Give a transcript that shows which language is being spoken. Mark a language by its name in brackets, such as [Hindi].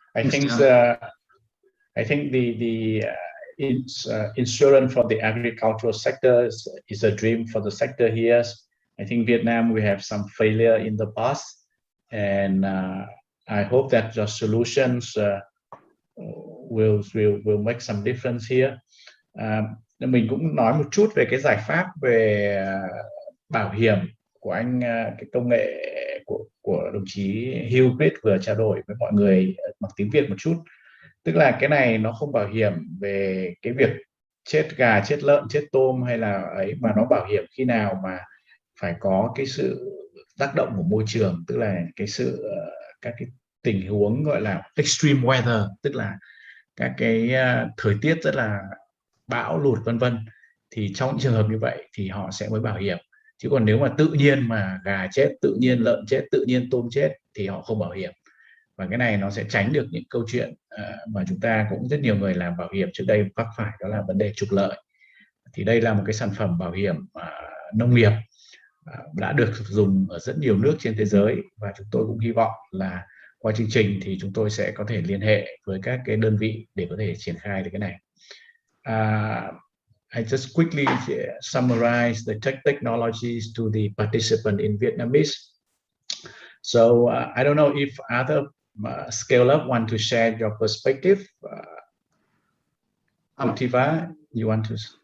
[English] I think the insurance for the agricultural sector is a dream for the sector here. I think Vietnam, we have some failure in the past, and I hope that the solutions will make some difference here. [Vietnamese] Mình cũng nói một chút về cái giải pháp về bảo hiểm của anh, cái công nghệ của đồng chí Hugh vừa trao đổi với mọi người bằng tiếng Việt một chút. Tức là cái này nó không bảo hiểm về cái việc chết gà, chết lợn, chết tôm hay là ấy, mà nó bảo hiểm khi nào mà phải có cái sự tác động của môi trường, tức là cái sự các cái tình huống gọi là extreme weather, tức là các cái thời tiết rất là bão lụt vân vân, thì trong những trường hợp như vậy thì họ sẽ mới bảo hiểm. Chứ còn nếu mà tự nhiên mà gà chết, tự nhiên lợn chết, tự nhiên tôm chết thì họ không bảo hiểm. Và cái này nó sẽ tránh được những câu chuyện mà chúng ta cũng rất nhiều người làm bảo hiểm trước đây vấp phải, đó là vấn đề trục lợi. Thì đây là một cái sản phẩm bảo hiểm nông nghiệp đã được dùng ở rất nhiều nước trên thế giới, và chúng tôi cũng hy vọng là qua chương trình thì chúng tôi sẽ có thể liên hệ với các cái đơn vị để có thể triển khai được cái này. [English] I just quickly summarize the technologies to the participant in Vietnamese. So I don't know if other scale up want to share your perspective. Ultiva, you want to?